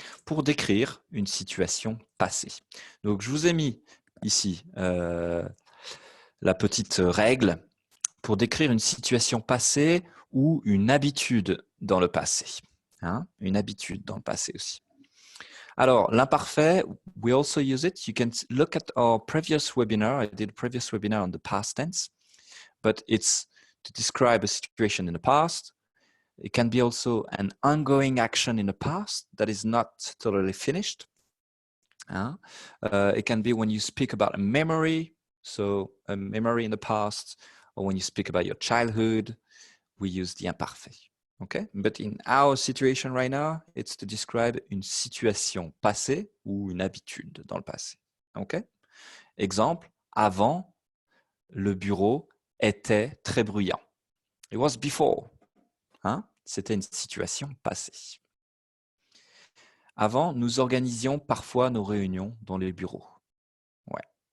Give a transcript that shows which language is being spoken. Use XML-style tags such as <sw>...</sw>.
<fr>Pour décrire une situation passée. Donc, je vous ai mis ici la petite règle pour décrire une situation passée ou une habitude dans le passé. Hein? Une habitude dans le passé aussi.</fr> <en>Alors, l'imparfait, we also use it. You can look at our previous webinar. I did a previous webinar on the past tense, but it's to describe a situation in the past. It can be also an ongoing action in the past that is not totally finished. It can be when you speak about a memory, so a memory in the past, or when you speak about your childhood, we use the imparfait. Okay? But in our situation right now, it's to describe</en> <fr>une situation passée ou une habitude dans le passé.</fr> <en>Okay?</en> <fr>Exemple, avant, le bureau était très bruyant.</fr> <en>It was before.</en> <fr>Hein? C'était une situation passée. Avant, nous organisions parfois nos réunions dans les bureaux. Ouais.</fr>